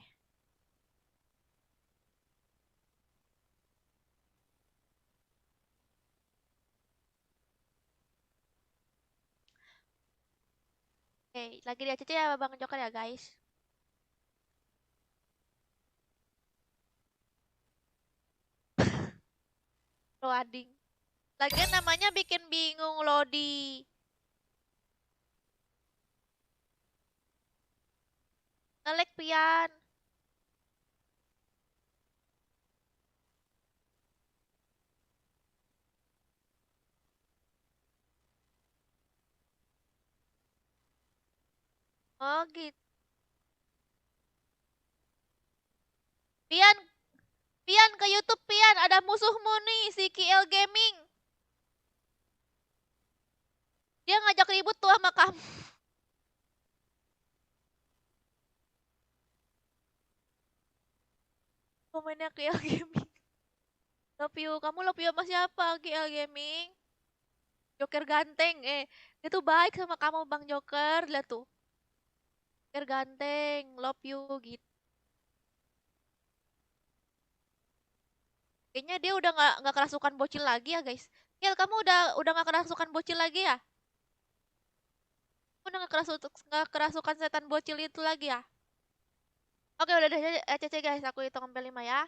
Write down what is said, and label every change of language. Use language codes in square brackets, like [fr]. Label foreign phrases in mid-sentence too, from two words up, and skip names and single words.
[id] Oke, lagi di ACC ya Bang Joker ya guys. Loading. Lagian namanya bikin bingung Lodi. [bjn] Ngelek pian. [id] Oh gitu. Pian, Pian ke YouTube Pian, ada musuhmu nih si KL Gaming. Dia ngajak ribut tuh sama kamu. Komennya KL Gaming. [en] Love you, [id] kamu [en] love you [id] sama siapa KL Gaming? Joker ganteng, dia tuh baik sama kamu Bang Joker, lihat tuh. Joker ganteng, [en] love you [id] gitu. Kayaknya dia udah nggak kerasukan bocil lagi ya guys. Ya kamu udah nggak kerasukan bocil lagi ya? Udah nggak kerasukan setan bocil itu lagi ya? Oke udah deh CC guys, aku hitung sampai 5 ya.